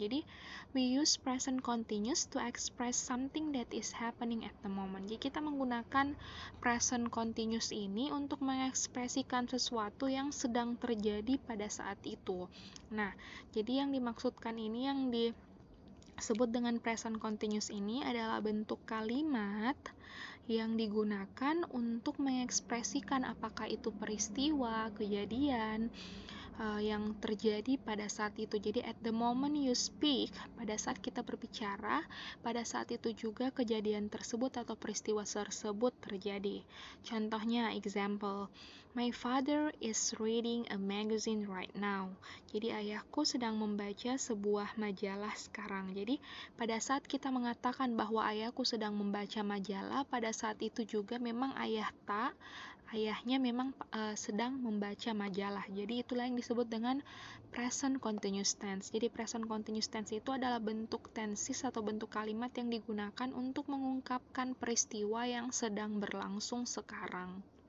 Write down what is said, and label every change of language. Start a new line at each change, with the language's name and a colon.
English: Jadi we use present continuous to express something that is happening at the moment.
Indonesian: Jadi kita menggunakan present continuous ini untuk mengekspresikan sesuatu yang sedang terjadi pada saat itu. Nah, jadi yang dimaksudkan ini, yang disebut dengan present continuous ini adalah bentuk kalimat yang digunakan untuk mengekspresikan apakah itu peristiwa, kejadian yang terjadi pada saat itu. Jadi
English: at the moment you speak,
Indonesian: pada saat kita berbicara, pada saat itu juga kejadian tersebut atau peristiwa tersebut terjadi. Contohnya,
English: example, my father is reading a magazine right now.
Indonesian: Jadi ayahku sedang membaca sebuah majalah sekarang. Jadi pada saat kita mengatakan bahwa ayahku sedang membaca majalah, pada saat itu juga memang ayahnya memang sedang membaca majalah. Jadi itulah yang disebut dengan present continuous tense. Jadi present continuous tense itu adalah bentuk tenses atau bentuk kalimat yang digunakan untuk mengungkapkan peristiwa yang sedang berlangsung sekarang.